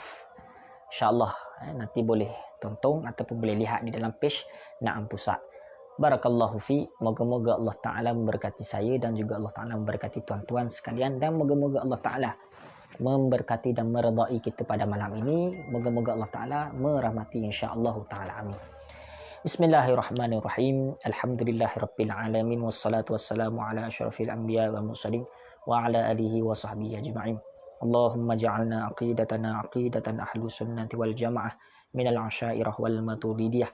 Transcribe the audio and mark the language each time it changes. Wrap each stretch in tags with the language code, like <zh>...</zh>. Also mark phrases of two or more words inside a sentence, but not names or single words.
<ms>InsyaAllah nanti boleh tonton ataupun boleh lihat di dalam page Naam Pusat.</ms> <ar>بارك الله في.</ar> <ms>Moga-moga</ms> <ar>الله تعالى</ar> <ms>memberkati saya dan juga</ms> <ar>الله تعالى</ar> <ms>memberkati tuan-tuan sekalian. Dan moga-moga</ms> <ar>الله تعالى</ar> <ms>memberkati dan meredai kita pada malam ini. Moga-moga</ms> <ar>الله تعالى</ar> <ms>merahmati</ms> <ar>إن شاء الله تعالى.</ar> <ms>Amin.</ms> <ar>بسم الله الرحمن الرحيم. الحمد لله رب العالمين والصلاة والسلام على أشرف الأنبياء والمرسلين وعلى آله وصحبه أجمعين. اللهم اجعلنا عقيدة أهل السنة والجماعة من الأشاعرة والماتريدية.</ar>